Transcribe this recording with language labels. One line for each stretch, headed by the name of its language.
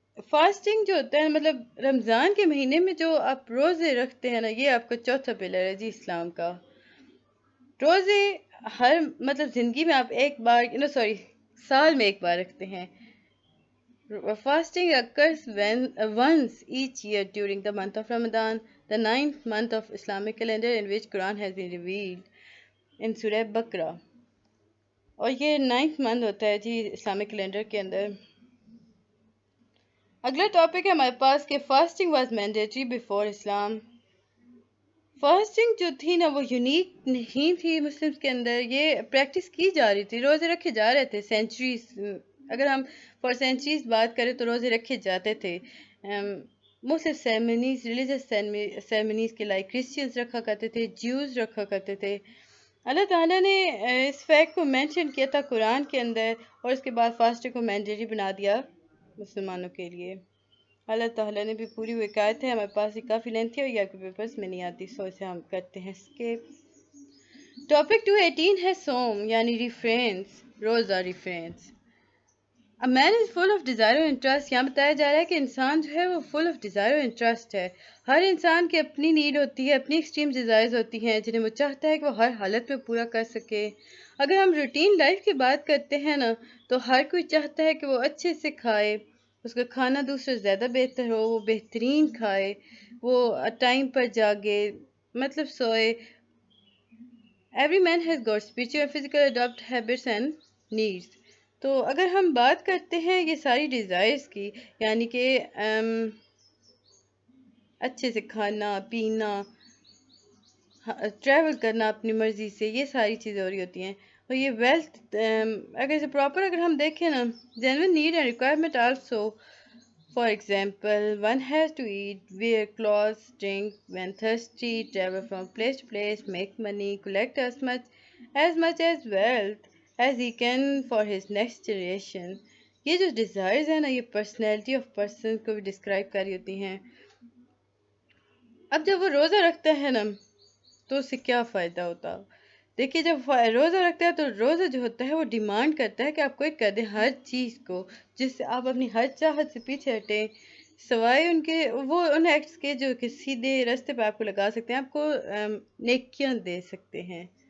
Urdu: Fasting جو ہوتا ہے مطلب رمضان کے مہینے میں جو آپ روزے رکھتے ہیں نا, یہ آپ کا چوتھا پلر ہے جی اسلام کا. روزے ہر مطلب زندگی میں آپ ایک بار سال میں ایک بار رکھتے ہیں.
English: Fasting occurs once each year during the month of Ramadan, the 9th month of Islamic calendar in which Quran has been revealed in Surah Baqarah.
Urdu: اور یہ
English: 9th month
Urdu: ہوتا ہے جی اسلامک کیلنڈر کے اندر. اگلا ٹاپک ہے ہمارے پاس کہ
English: Fasting was mandatory before Islam.
Urdu: Fasting جو تھی نا وہ یونیک نہیں تھی مسلمس کے اندر, یہ پریکٹس کی جا رہی تھی, روزے رکھے جا رہے تھے سینچریز. اگر ہم فار سینچریز بات کریں تو روزے رکھے جاتے تھے. مسلم سیرمنیز, ریلیجس سیرمنیز کے لائک کرسچنز رکھا کرتے تھے, جیوز رکھا کرتے تھے. اللہ تعالیٰ نے اس فیکٹ کو مینشن کیا تھا قرآن کے اندر اور اس کے بعد فاسٹنگ کو مینڈیٹری بنا دیا مسلمانوں کے لیے. اللہ تعالیٰ نے بھی پوری ہوئی آیت ہے ہمارے پاس, یہ کافی لینتھی ہے اور یہ آپ کے پیپرز میں نہیں آتی, سو اسے ہم کرتے ہیں اسکیپ. ٹاپک 218 ہے سوم یعنی ریفرینس, روزہ reference.
English: A man is full of desire
Urdu: اور انٹرسٹ. یہاں بتایا جا رہا ہے کہ انسان جو ہے وہ
English: full of desire
Urdu: اور انٹرسٹ ہے. ہر انسان کی اپنی نیڈ ہوتی ہے, اپنی ایکسٹریم ڈیزائرز ہوتی ہیں جنہیں وہ چاہتا ہے کہ وہ ہر حالت میں پورا کر سکے. اگر ہم روٹین لائف کی بات کرتے ہیں نا, تو ہر کوئی چاہتا ہے کہ وہ اچھے سے کھائے, اس کا کھانا دوسرے سے زیادہ بہتر ہو, وہ بہترین کھائے, وہ ٹائم پر جاگے, مطلب سوئے.
English: Every man has got spiritual and physical adopt habits and needs.
Urdu: تو اگر ہم بات کرتے ہیں یہ ساری ڈیزائرز کی, یعنی کہ اچھے سے کھانا پینا, ٹریول کرنا اپنی مرضی سے, یہ ساری چیزیں ہو رہی ہوتی ہیں. اور یہ ویلتھ اگر اسے پراپر اگر ہم دیکھیں نا,
English: genuine need and requirement also. For example, one has to eat, wear clothes, drink when thirsty, travel from place to place, make money, collect as much as wealth as he can for his next generation.
Urdu: یہ جو desires ہیں نا, یہ personality of person کو بھی describe کر رہی ہوتی ہیں. اب جب وہ روزہ رکھتا ہے نا, تو اس سے کیا فائدہ ہوتا؟ دیکھیے, جب روزہ رکھتا ہے تو روزہ جو ہوتا ہے وہ ڈیمانڈ کرتا ہے کہ آپ کوئی کر دیں ہر چیز کو, جس سے آپ اپنی ہر چاہت سے پیچھے ہٹیں, سوائے ان کے وہ ان ایکٹس کے جو کہ سیدھے راستے پہ آپ کو لگا سکتے ہیں, آپ کو نیکیاں دے سکتے ہیں.